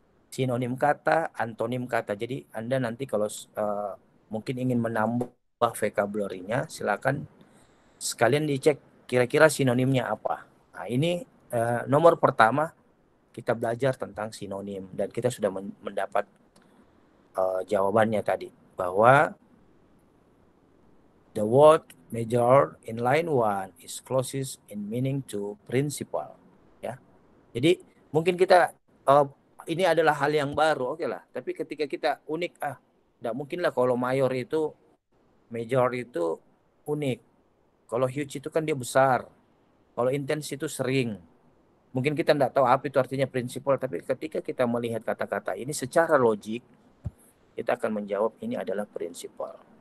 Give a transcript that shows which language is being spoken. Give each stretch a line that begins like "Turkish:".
Indonesian: Sinonim kata, antonim kata. Jadi Anda nanti kalau mungkin ingin menambah vocabulary-nya, silakan sekalian dicek kira-kira sinonimnya apa. Nah, ini nomor pertama kita belajar tentang sinonim dan kita sudah mendapat jawabannya tadi bahwa the word
English: Major in line 1 is closest in meaning to principal.
Indonesian: Ya. Jadi mungkin kita ini adalah hal yang baru, oke lah. Tapi ketika kita unik, tidak mungkin lah kalau major itu unik. Kalau huge itu kan dia besar. Kalau intense itu sering. Mungkin kita tidak tahu apa itu artinya prinsipal, tapi ketika kita melihat kata-kata ini secara logik, kita akan menjawab ini adalah prinsipal.